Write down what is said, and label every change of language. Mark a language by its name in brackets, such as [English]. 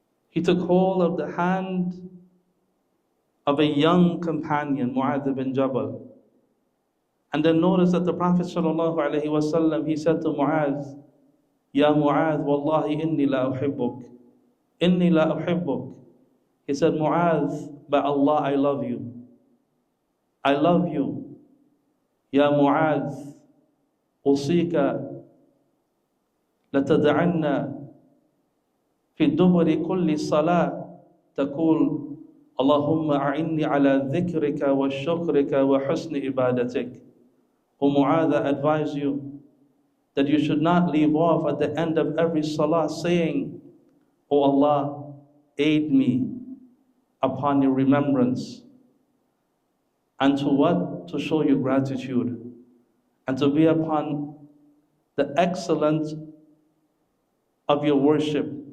[English] He took hold of the hand of a young companion, Mu'adh bin Jabal. And then notice that the Prophet sallallahu alayhi wa sallam, he said to Mu'adh, [Arabic] Ya Mu'adh, wallahi inni la uhibbuk. Inni la uhibbuk. [English] He said, Mu'adh, by Allah, I love you. I love you. [Arabic] Ya Mu'adh, أوصيك لتدعن في دبر كل صلاة تقول اللهم أعني على ذكرك وشكرك وحسن عبادتك. [English] O Mu'adh, I advise you that you should not leave off at the end of every salah saying, O Allah, aid me upon your remembrance. And to what? To show you gratitude. And to be upon the excellence of your worship.